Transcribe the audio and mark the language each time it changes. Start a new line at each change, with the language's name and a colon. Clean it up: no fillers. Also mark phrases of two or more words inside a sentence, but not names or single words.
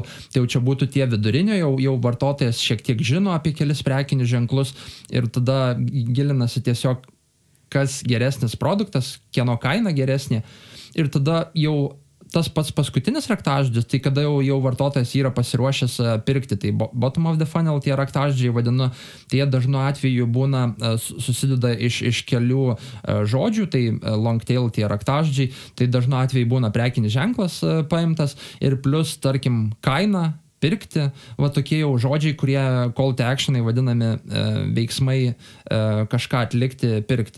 Lithuanian: tai jau čia būtų tie vidurinio, jau vartotojas šiek tiek žino apie kelis prekinius ženklus ir tada gilinasi tiesiog, kas geresnis produktas, kieno kaina geresnė, ir tada jau tas pats paskutinis raktažodis, tai kada jau vartotojas yra pasiruošęs pirkti, tai
English: bottom of the funnel
Lithuanian: tie raktažodžiai vadinu, tai jie dažnu atveju būna susideda iš kelių žodžių, tai
English: long tail
Lithuanian: tie raktažodžiai, tai dažnu atveju būna prekinis ženklas paimtas ir plus, tarkim, kaina, pirkti, va tokie jau žodžiai, kurie
English: call to actionai
Lithuanian: vadinami veiksmai kažką atlikti, pirkti.